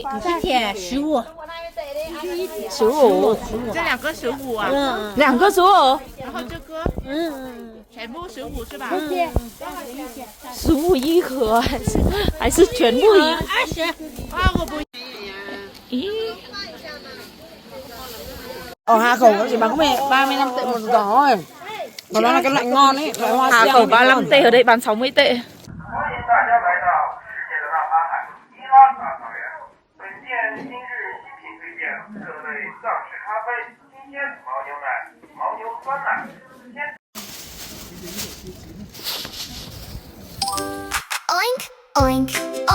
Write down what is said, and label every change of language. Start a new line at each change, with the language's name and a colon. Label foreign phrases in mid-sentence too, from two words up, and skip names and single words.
Chinese: 15。 15。这两个15啊， 2个15。然后这个全部15是吧？ 15一盒还是全部一？ 20个不。
Vietnamese: Ý. Ở Hà Khẩu nó chỉ bán có 35 tệ một giỏ thôi. Còn đó là cái loại ngon ấy, loại hoa Hà sen Khẩu này 35 ngon. tệ, ở đây bán 60 tệ.
Chinese: 欢迎大家来到世界的大航海伊拉克草原。本店今日新品推荐各类藏式咖啡、新鲜牦牛奶、牦牛酸奶、鲜。 Oink, oink.